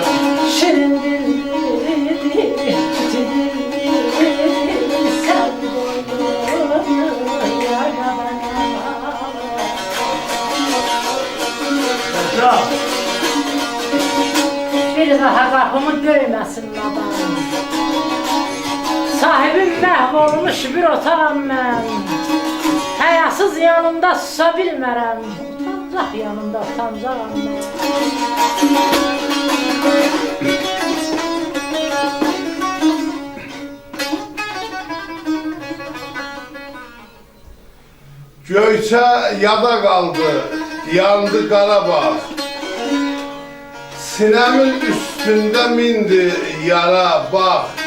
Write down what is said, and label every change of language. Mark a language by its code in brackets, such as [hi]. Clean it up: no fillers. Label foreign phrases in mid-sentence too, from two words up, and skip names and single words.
[tr] şirin dilli sen bir daha kapımı döymesin adam. Sahibim mahvolmuş bir otağım ben. Hayasız yanımda susabilmerem. Utancaq yanımda utancağım ben. [az] Göyçə yada qaldı, yandı Qarabağ. Sinəmin üstündə mindi yara bax.